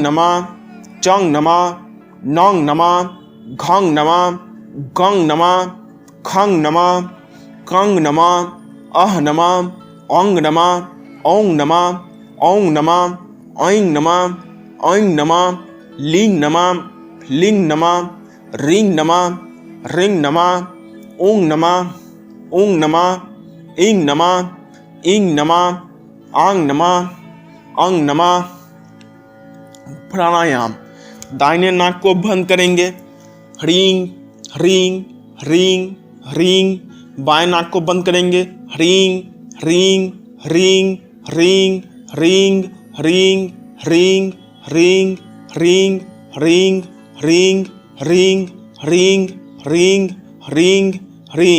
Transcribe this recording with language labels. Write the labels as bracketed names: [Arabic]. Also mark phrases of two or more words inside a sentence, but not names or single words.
[Sanskrit] नमा चंग नमा नंग नमा घंग नमा गंग नमा खंग नमा कंग नमा अह नमा अंग नमा औंग नमा औंग नमा ऐंग नमा ऐंग नमा लिंग नमा लिंग नमा रिंग नमा रिंग नमा ऊंग नमा ऊंग नमा इंग नमा इंग नमा आंग नमा अंग नमा। प्राणायाम। [Hindi] दाहिने नाक को बंद करेंगे। [Sanskrit] ह्रीं ह्रीं ह्रीं ह्रीं। [Hindi] बाएं नाक को बंद करेंगे। [Sanskrit] ह्रीं ह्रीं ह्रीं ह्रीं ह्रीं ह्रीं ह्रीं ह्रीं ह्रीं ह्रीं ह्रीं ह्रीं ह्रीं ह्रीं ह्रीं ह्रीं।